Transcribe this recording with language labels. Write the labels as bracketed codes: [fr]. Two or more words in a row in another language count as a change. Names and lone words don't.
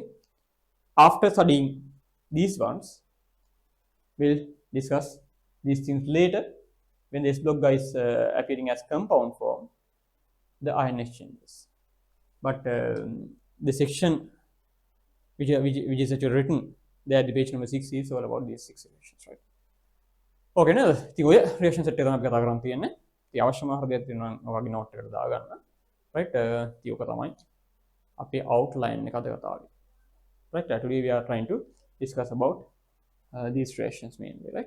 [en] After studying these ones, we'll discuss these things later when the S block guys appearing as compound form, the ion exchanges. But the section which is actually written there, the page number 6 is all about these 6 reactions, right? Okay, now the reaction set [si] එක තමයි අපි කතා කරන් තියෙන්නේ. ඉතින් අවශ්‍යම හරියට තියෙනවා ඔයගේ note එකට දාගන්න. Right? ඉතින් ඔක තමයි අපේ outline එක අද කතා කරන්නේ. [en] Right? Today we are trying to discuss about these reactions mainly, right?